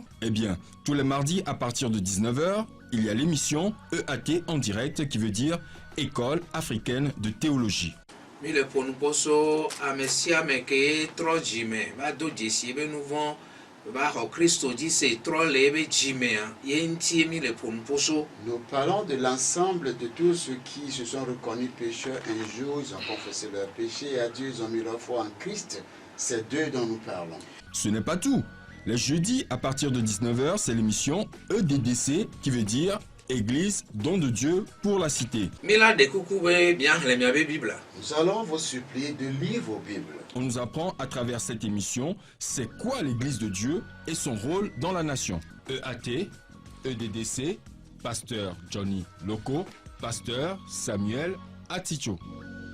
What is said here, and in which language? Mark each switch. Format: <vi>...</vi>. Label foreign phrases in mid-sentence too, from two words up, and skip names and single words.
<fr>Eh bien, tous les mardis à partir de 19h, il y a l'émission EAT en direct qui veut dire École africaine de théologie.</fr> <ee>mi le ƒonu kposo ame sia ame ke trɔ dzime va do dzesi ebe nu vɔ va xɔ Kristo dzi se trɔ le ebe dzimea ye ŋutie mi le ƒonu kposo.</ee> <fr>Nous parlons de l'ensemble de tous ceux qui se sont reconnus pécheurs un jour, ils ont confessé leurs péchés et à Dieu, ils ont mis leur foi en Christ. C'est d'eux dont nous parlons. Ce n'est pas tout. Les jeudis à partir de 19h, c'est l'émission EDDC qui veut dire Église don de Dieu pour la cité.</fr> <ee>Mi la ɖe kuku be miaxlẽ miabe Biblia.</ee> <fr>Nous allons vous supplier de lire vos Bibles. On nous apprend à travers cette émission c'est quoi l'Église de Dieu et son rôle dans la nation. EAT, EDDC, pasteur Johnny Loco, pasteur Samuel Aticho.</fr>